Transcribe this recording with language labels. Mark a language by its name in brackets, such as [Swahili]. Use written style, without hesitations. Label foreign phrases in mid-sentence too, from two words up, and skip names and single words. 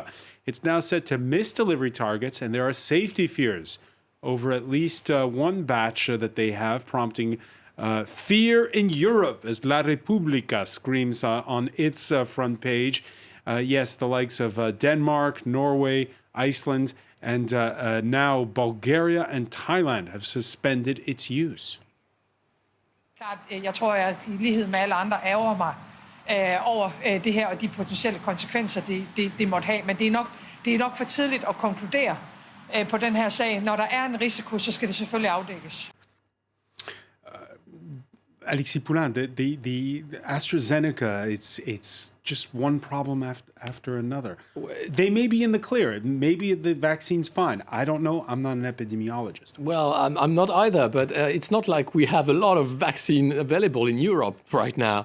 [English] It's now set to miss delivery targets, and there are safety fears over at least one batch that they have, prompting fear in Europe, as La Repubblica screams on its front page. Yes, the likes of Denmark, Norway, Iceland, and now Bulgaria and Thailand have suspended its use. [Danish] Jeg tror, jeg i lighed med alle andre ærger mig over det her og de potentielle konsekvenser, det måtte have. Men det er nok for tidligt at konkludere på den her sag. Når der er en risiko, så skal det selvfølgelig afdækkes. [English] Alexis Poulain, the AstraZeneca, it's just one problem after another. They may be in the clear. Maybe the vaccine's fine. I don't know. I'm not an epidemiologist. Well, I'm not either, but it's not like we have a lot of vaccine available in Europe right now.